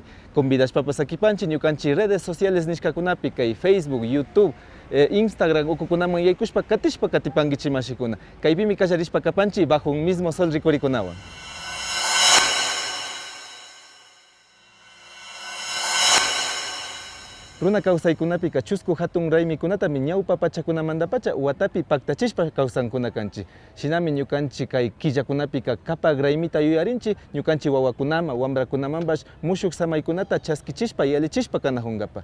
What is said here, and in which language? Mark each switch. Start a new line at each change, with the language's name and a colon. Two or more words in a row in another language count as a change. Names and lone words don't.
Quechua: Convidashpapas akipanchik ñukanchik
Spanish: redes sociales
Quechua: nishkakunapi kay Facebook, YouTube, Instagram ukukunaman yaykushpa katishpa katipankichik mashikuna. Kaypimi kallarishpa kapanchik bajo un mismo sol rikurikunawan. Runa kawsaykunapi chusku hatun raymikunatami ñawpa pachakunamantapacha watapi paktachishpa kawsankuna kanchik. Shinami ñukanchik kay killakunapi kapak raymita yuyarinchik ñukanchik wawakunama, wambrakunamanpash mushuk samaykunata chaskichishpa yalichishpa kanajunkapa.